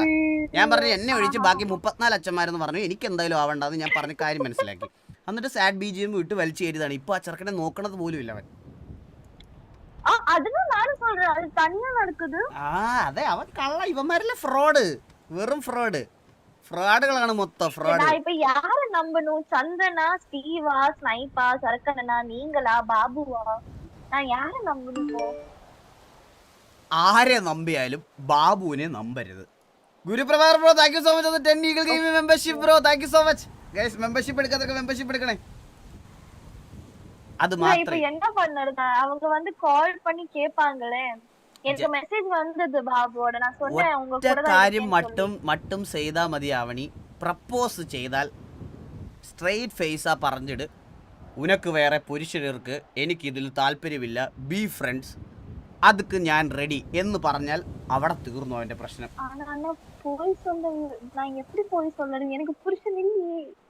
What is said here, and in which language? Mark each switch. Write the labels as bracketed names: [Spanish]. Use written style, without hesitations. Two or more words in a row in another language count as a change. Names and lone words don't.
[Malayalam] ഞാൻ പറഞ്ഞു എന്നെ ഒഴിച്ച് ബാക്കി 34 അച്ഛന്മാരെന്ന് പറഞ്ഞു. എനിക്ക് എന്തായാലും ആവണ്ടെന്ന് ഞാൻ പറഞ്ഞ കാര്യം മനസ്സിലാക്കി. എന്നിട്ട് [English] sad BGM [Malayalam] വിട്ട് വലിച്ചു കയറിയതാണ്. ഇപ്പൊ ആ ചെറുക്കനെ നോക്കണത് പോലും ഇല്ല അവൻ. അതെ, അവൻ കള്ള. ഇവന്മാരല്ലേ ഫ്രോഡ്, വെറും ഫ്രോഡുകളാണ് മൊത്തം. ഫ്രോഡ്. [Tamil] இப்ப யாரை நம்பணும்? சந்திரனா, ஸ்டீவா, ஸ்னைப்பா, சரக்கண்ணனா, நீங்களா, பாபுவா? நான் யாரை நம்பணும்? [Malayalam] ആരെ നമ്പിയാലും ബാബുവിനെ നമ്പരുത്. ഗുരുപ്രഭാർ ബ്രോ, [English] thank you so much. [Malayalam] 10 ഈഗിൾ ഗെയിമിംഗ് മെമ്പർഷിപ്പ് ബ്രോ, [English] thank you so much. [Malayalam] ഗൈസ്, മെമ്പർഷിപ്പ് എടുക്കാതൊക്കെ മെമ്പർഷിപ്പ് എടുക്കണേ. [Tamil] அது മാത്രമേ. இப்போ என்ன பண்ணறது? அவங்க வந்து கால் பண்ணி கேட்பாங்களே. எனக்கு மெசேஜ் வந்தது பாபுவோட. நான் சொன்னேன் உங்க கூட தான் [Malayalam] കാര്യം മട്ടും ചെയ്താ മതി ആവണി. പ്രപ്പോസ് ചെയ്താൽ [English] straight face [Malayalam] പറഞ്ഞിട്, ഉനക്ക് വേറെ പുരുഷർക്ക് എനിക്കിതിൽ താല്പര്യമില്ല, [English] be friends, [Malayalam] അതുക്ക് ഞാൻ റെഡി എന്ന് പറഞ്ഞാൽ അവിടെ തീർന്നു അവന്റെ പ്രശ്നം. എനിക്ക് പുരുഷൻ ഇല്ലേ?